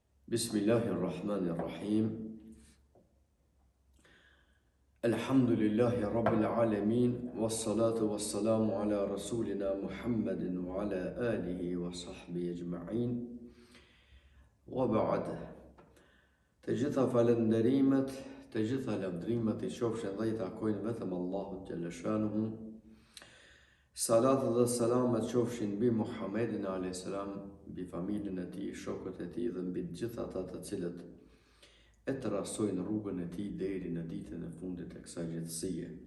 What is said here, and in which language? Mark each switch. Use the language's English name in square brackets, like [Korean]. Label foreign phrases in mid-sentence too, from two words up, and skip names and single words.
[Arabic] بسم الله الرحمن الرحيم. الحمد لله رب العالمين. والصلاة والسلام على رسولنا محمد وعلى آله وصحبه أجمعين. وبعد. [Albanian] Të gjitha falënderimet, të gjitha lavdrimet I qofshin dhe I takojnë vetëm Allahut [Arabic] جل شأنه. [Albanian] Salat dhe salamet qofshin mbi Muhammedin a.s. mbi familjen e tij, shokët e tij dhe mbi të gjithë ata të cilët e trasojnë rrugën e tij deri në ditën e fundit të kësaj jetësie.